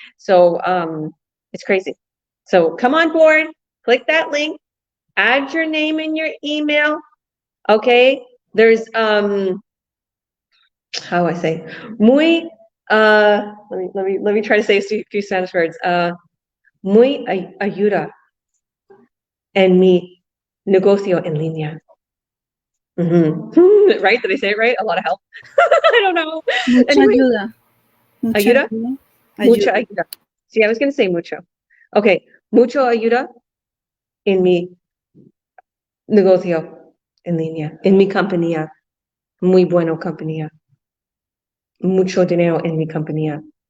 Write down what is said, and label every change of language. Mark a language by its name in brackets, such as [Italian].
[English] So it's crazy. So come on board, click that link, add your name and your email. Okay, there's how do I say muy let me try to say a few Spanish words. [Spanish] Muy ayuda en mi negocio en línea. [English] Mm-hmm. Right? Did I say it right? A lot of help. I don't know. [Spanish] Mucha [English] Anyway, [Spanish] ayuda. Mucha ayuda? ayuda. Mucha ayuda. [English] See, I was going to say mucho. Okay. [Spanish] Mucho ayuda en mi negocio en línea. En mi compañía. Muy bueno compañía. Mucho dinero en mi compañía.